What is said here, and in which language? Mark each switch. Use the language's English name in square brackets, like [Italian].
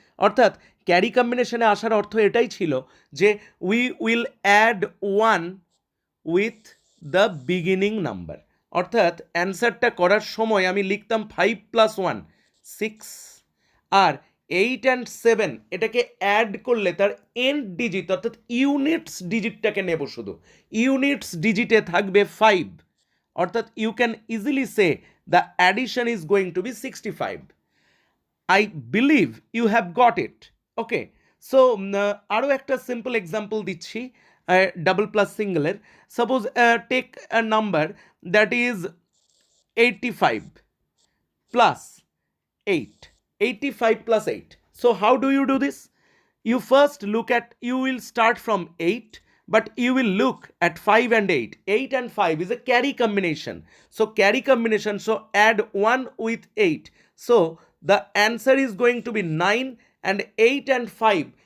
[Bangla] অর্থাৎ ক্যারি কম্বিনেশনে আসার অর্থ এটাই ছিল যে [English] we will add 1 with the beginning number, [Bangla] অর্থাৎ অ্যান্সারটা করার সময় আমি লিখতাম 5 + 1 6, আর 8 অ্যান্ড 7 এটাকে অ্যাড করলে তার এন্ড ডিজিট অর্থাৎ ইউনিটস ডিজিটটাকে নেব, শুধু ইউনিটস ডিজিটে থাকবে 5, অর্থাৎ [English] You can easily say the addition is going to be 65। I believe you have got it. [Bangla] Okay, so আরও একটা সিম্পল এক্সাম্পল দিচ্ছি double plus সিঙ্গেলের। [English] Suppose take a number that is 85 plus 8, 85 plus 8. So how do you do this? You first look at, you will start from 8, but you will look at 5 and 8. 8 and 5 is a carry combination. So carry combination, so add 1 with 8. So the answer is going to be 9, and 8 and 5.